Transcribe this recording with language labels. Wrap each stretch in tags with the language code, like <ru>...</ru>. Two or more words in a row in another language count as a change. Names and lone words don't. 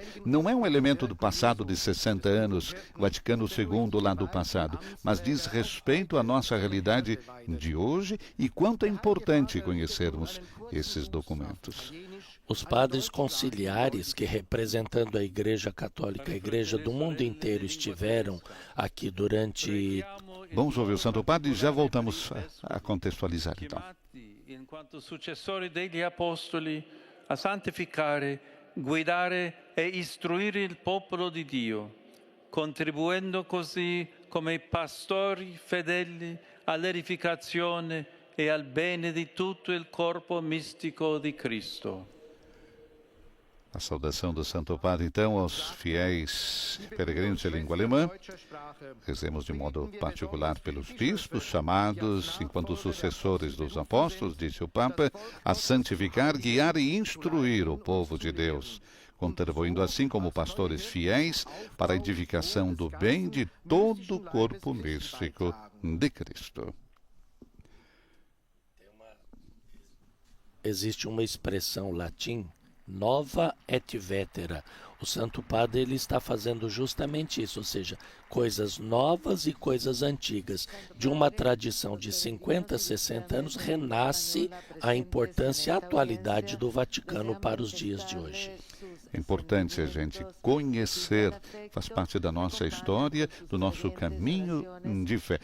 <pt>Não é um elemento do passado de 60 anos, Vaticano II lá do passado, mas diz respeito à nossa realidade de hoje e quanto é importante conhecermos esses documentos. Os padres conciliares que, representando a Igreja Católica, a Igreja do mundo inteiro, estiveram aqui durante... Vamos ouvir o Santo Padre e já voltamos a contextualizar, então.</pt> <it>Enquanto successori degli apostoli, a santificare, guidare e istruire il popolo di Dio, contribuendo così come pastori fedeli all'edificazione e al bene di tutto il corpo mistico di Cristo.</it> <pt>A saudação do Santo Padre, então, aos fiéis peregrinos de língua alemã. Rezemos de modo particular pelos bispos, chamados, enquanto sucessores dos apóstolos, disse o Papa, a santificar, guiar e instruir o povo de Deus, contribuindo assim como pastores fiéis para a edificação do bem de todo o corpo místico de Cristo. Existe uma expressão latim,</pt> <la>nova et vetera.</la> <pt>O Santo Padre ele está fazendo justamente isso, ou seja, coisas novas e coisas antigas. De uma tradição de 50, 60 anos, renasce a importância e a atualidade do Vaticano para os dias de hoje. É importante a gente conhecer, faz parte da nossa história, do nosso caminho de fé.</pt>